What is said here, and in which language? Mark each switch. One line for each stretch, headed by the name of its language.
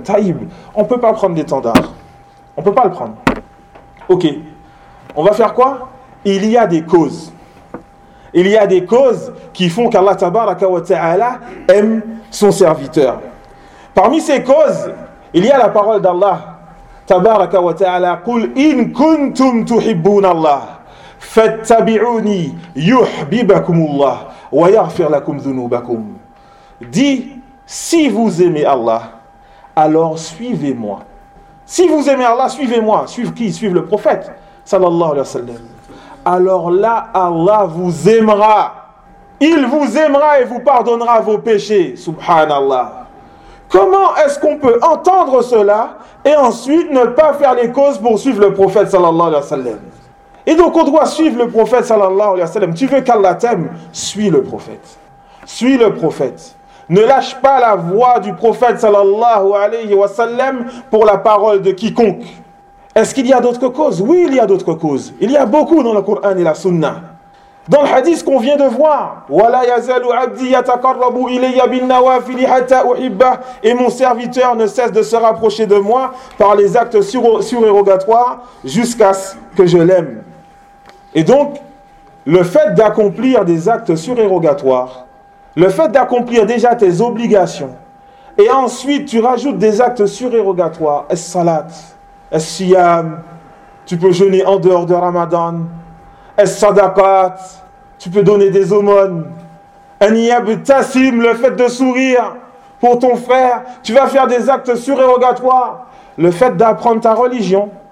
French: Taïb, on ne peut pas prendre l'étendard. On ne peut pas le prendre. Ok. On va faire quoi? Il y a des causes. Il y a des causes qui font qu'Allah, tabaraka wa ta'ala, aime son serviteur. Parmi ces causes, il y a la parole d'Allah.
Arabic: Tabaraka wa ta'ala, قُلْ إِن كُنْتُمْ تُحِبُّونَ اللَّهِ فَاتَّبِعُونِي يُحْبِبَكُمُ اللَّهِ وَيَغْفِرْ لَكُمْ ذُنُوبَكُمْ.
French: Dis, si vous aimez Allah, alors suivez-moi. Si vous aimez Allah, suivez-moi. Suivez qui? Suivez le prophète, sallallahu alayhi wa sallam. Alors là, Allah vous aimera. Il vous aimera et vous pardonnera vos péchés, subhanallah. Comment est-ce qu'on peut entendre cela et ensuite ne pas faire les causes pour suivre le prophète, sallallahu alayhi wa sallam? Et donc on doit suivre le prophète sallallahu alayhi wa sallam. Tu veux qu'Allah t'aime? Suis le prophète. Suis le prophète. Ne lâche pas la voix du prophète sallallahu alayhi wa sallam pour la parole de quiconque. Est-ce qu'il y a d'autres causes? Oui, il y a d'autres causes. Il y a beaucoup dans le Coran et la Sunna. Dans le hadith qu'on vient de voir,
Arabic: وَلَا يَزَلُ عَبْدِي يَتَقَرَّبُ إِلَيَّ بِالنَّوَافِلِ حَتَّى أُحِبَّهُ.
French: Et mon serviteur ne cesse de se rapprocher de moi par les actes surérogatoires jusqu'à ce que je l'aime. Et donc, le fait d'accomplir des actes surérogatoires, le fait d'accomplir déjà tes obligations, et ensuite tu rajoutes des actes surérogatoires, es-salat, es-siyam, tu peux jeûner en dehors de Ramadan, es-sadaqat, tu peux donner des aumônes, en-yab-tassim, le fait de sourire pour ton frère, tu vas faire des actes surérogatoires, le fait d'apprendre ta religion.